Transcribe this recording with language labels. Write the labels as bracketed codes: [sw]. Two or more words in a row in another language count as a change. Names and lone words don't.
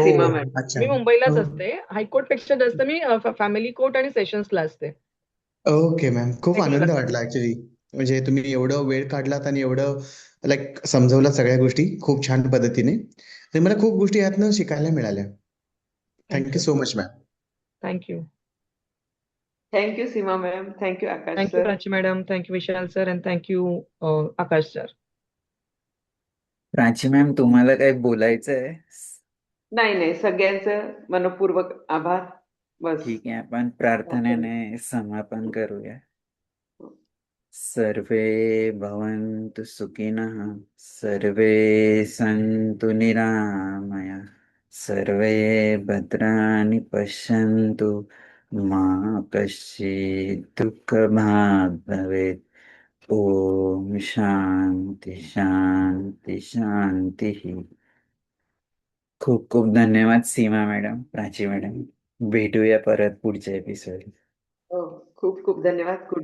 [mr] सीमा मॅडम. अच्छा. मी मुंबईलाच हो. असते. हायकोर्टपेक्षा जास्त मी फॅमिली कोर्ट आणि सेशन्सला असते. [en] okay ma'am. [mr] खूप रेग्युलर आनंद असते. वाटला ऍक्च्युली. म्हणजे तुम्ही एवढं वेळ काढलात आणि एवढं लाईक समजवलात सगळ्या गोष्टी खूप छान पद्धतीने. आणि मला खूप गोष्टी यातनं शिकायला मिळाल्या. [en] थँक thank you यू. so much ma'am. thank you. thank you Seema ma'am. thank you Akash thank you सर. प्राची मॅडम. thank you Vishal sir and thank you Akash sir. [mr] प्राची मॅम तुम्हाला काही बोलायचं आहे? नाही, नाही. सगळ्यांचं मनःपूर्वक आभार. बस. ठीक आहे आपण आपण प्रार्थनेने समापन करूया. [sa] सर्वे भवन्तु सुखिनः सर्वे सन्तु निरामया सर्वे भद्राणि पश्यन्तु मा कश्चित् दुःखभाग् भवेत्. ओम शांती शांती शांती. [mr] खूप खूप धन्यवाद सीमा मॅडम प्राची मॅडम. भेटूया परत पुढच्या एपिसोड. हो. खूप खूप धन्यवाद. गुड